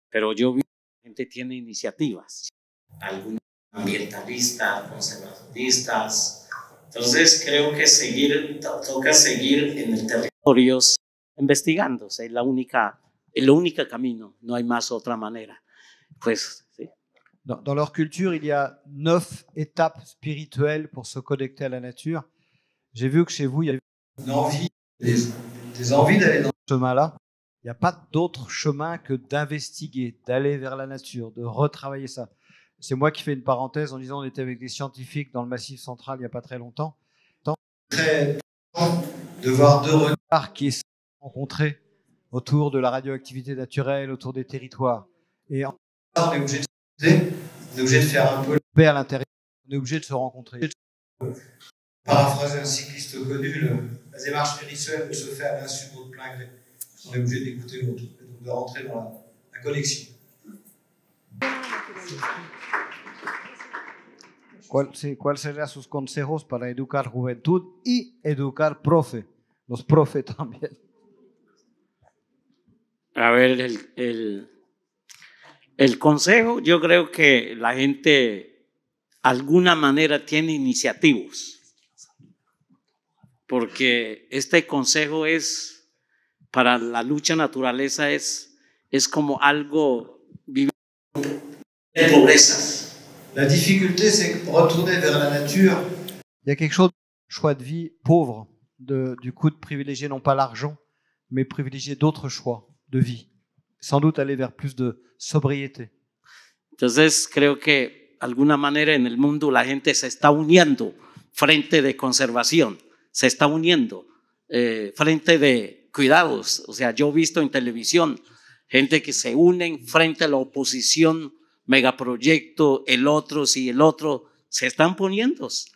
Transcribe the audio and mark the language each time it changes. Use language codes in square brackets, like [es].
[es] Pero yo vi que la gente tiene iniciativas, algunos ambientalistas, conservacionistas. Entonces creo que toca seguir en el territorio investigando. Es el único camino, no hay más otra manera. Pues, sí. [fr] Dans leur culture, il y a 9 étapes spirituelles pour se connecter à la nature. J'ai vu que chez vous, il y a une envie, des envies d'aller dans ce chemin-là. Il n'y a pas d'autre chemin que d'investiguer, d'aller vers la nature, de retravailler ça. C'est moi qui fais une parenthèse en disant on était avec des scientifiques dans le Massif central il n'y a pas très longtemps. Très de voir deux regards qui se rencontrer autour de la radioactivité naturelle, autour des territoires. Et on est obligé de faire un peu à l'intérieur, on est obligé de se rencontrer. Paraphraser un cycliste connu, la démarche spirituelle se fait à l'insu de plein gré. On est obligé d'écouter l'autre, donc de rentrer dans la connexion. [es] ¿Cuál serían sus consejos para educar juventud y educar los profes también? A ver, el consejo, yo creo que la gente de alguna manera tiene iniciativas, porque este consejo es para la lucha naturaleza es como algo vivir en pobreza. [fr] La difficulté, c'est retourner vers la nature. Il y a quelque chose, choix de vie pauvre, du coup de privilégier non pas l'argent, mais privilégier d'autres choix de vie. Sans doute aller vers plus de sobriété. [es] Entonces creo que de alguna manera en el mundo la gente se está uniendo frente de conservación, se está uniendo frente de cuidados. O sea, yo he visto en televisión gente que se unen frente a la oposición, megaproyecto, el otro, si el otro, se están poniendo.